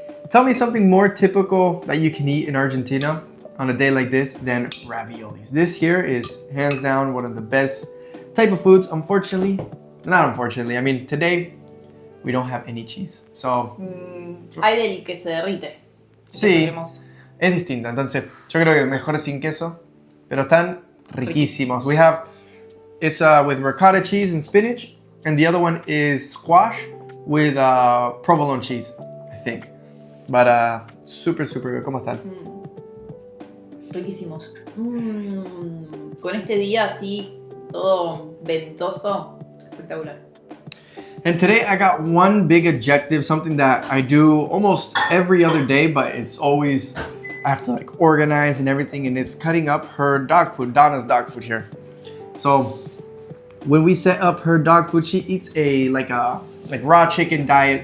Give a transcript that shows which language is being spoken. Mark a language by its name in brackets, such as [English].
[English] Tell me something more typical that you can eat in Argentina on a day like this than raviolis. This here is hands down one of the best type of foods. Unfortunately, not unfortunately, I mean today we don't have any cheese. So [Spanish] Hay del que se derrite. sí, es distinto. Entonces yo creo que mejor sin queso, pero están riquísimos. [English] We have it's with ricotta cheese and spinach, and the other one is squash with provolone cheese, I think. But super, super good. [Spanish] ¿Cómo están? Riquísimos. Con este día así, todo ventoso, espectacular. [English] And today I got one big objective, something that I do almost every other day, but it's always, I have to like organize and everything, and it's cutting up her dog food, Donna's dog food here. So when we set up her dog food, she eats a raw chicken diet.